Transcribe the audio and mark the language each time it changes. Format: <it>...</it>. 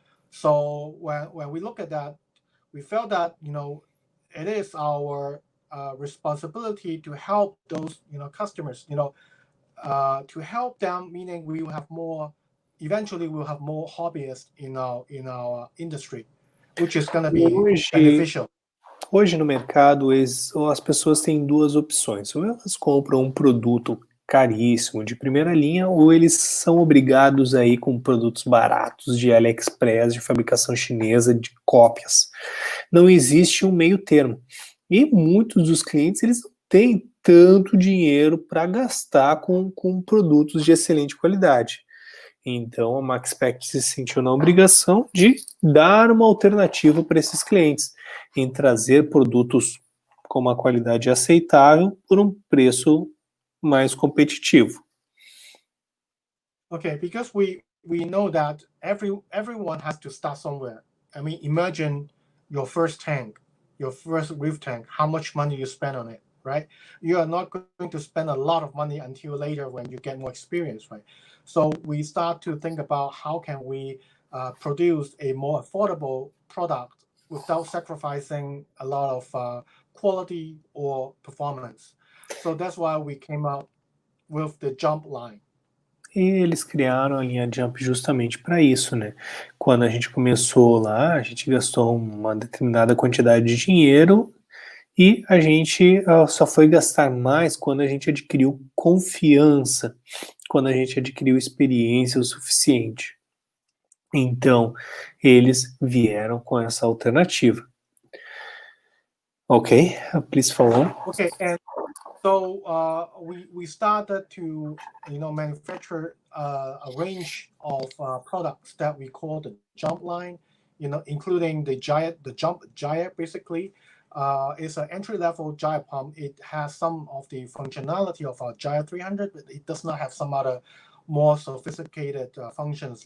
<en>So when we look at that, we felt that it is our responsibility to help those customers, to help them, meaning we will have more. Eventually, we'll have more hobbyists in our industry, which is going to be beneficial.</en> <pt>Hoje no mercado as pessoas têm duas opções: ou elas compram um produto caríssimo de primeira linha, ou eles são obrigados a ir com produtos baratos de AliExpress, de fabricação chinesa, de cópias. Não existe um meio termo. E muitos dos clientes, eles não têm tanto dinheiro para gastar com produtos de excelente qualidade. Então a Maxspect se sentiu na obrigação de dar uma alternativa para esses clientes, em trazer produtos com uma qualidade aceitável por um preço mais competitivo.</pt> <en>Okay, because we know that everyone has to start somewhere. I mean, imagine your first tank, your first reef tank, how much money you spend on it, right? You are not going to spend a lot of money until later when you get more experience, right? So we start to think about how can we produce a more affordable product without sacrificing a lot of quality or performance. So that's why we came up with the jump line.</en> <pt>E eles criaram a linha Jump justamente para isso, né? Quando a gente começou lá, a gente gastou uma determinada quantidade de dinheiro e a gente só foi gastar mais quando a gente adquiriu confiança, quando a gente adquiriu experiência o suficiente. Então, eles vieram com essa alternativa.</pt> <en>Ok, please follow. Okay, and so we started to manufacture a range of products that we call the jump line, including the Gyre basically. It's an entry-level Gyre pump. It has some of the functionality of our Gyre 300, but it does not have some other more sophisticated functions.</en>